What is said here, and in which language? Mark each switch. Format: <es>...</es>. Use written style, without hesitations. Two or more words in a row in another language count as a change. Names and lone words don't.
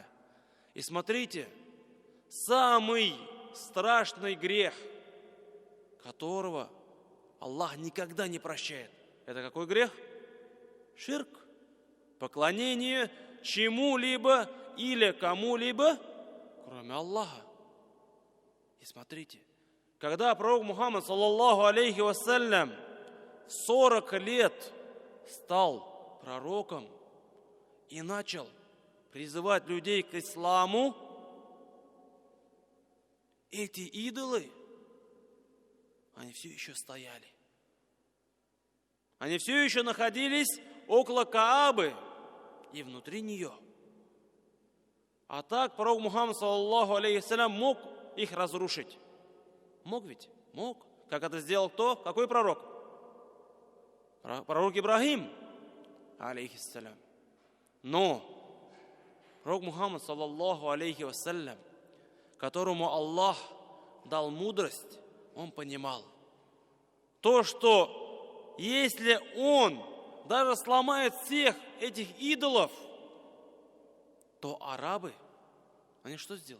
<ru>И смотрите, самый страшный грех, которого Аллах никогда не прощает. Это какой грех? Ширк. Поклонение чему-либо или кому-либо, кроме Аллаха. И смотрите, когда пророк Мухаммад,</ru> <ar>صلى الله عليه وسلم,</ar> <ru>40 лет стал пророком и начал призывать людей к исламу, эти идолы, они все еще стояли. Они все еще находились около Каабы и внутри нее. А так пророк Мухаммад,</ru> <ar>صلى الله عليه وسلم,</ar> <ru>мог их разрушить. Мог ведь? Мог. Как это сделал кто? Какой пророк? Пророк Ибрахим, алейхиссалям. Но пророк Мухаммад,</ru> <ar>صلى الله عليه وسلم,</ar> <ru>которому Аллах дал мудрость, он понимал то, что если он даже сломает всех этих идолов, то арабы, они что сделают?</ru>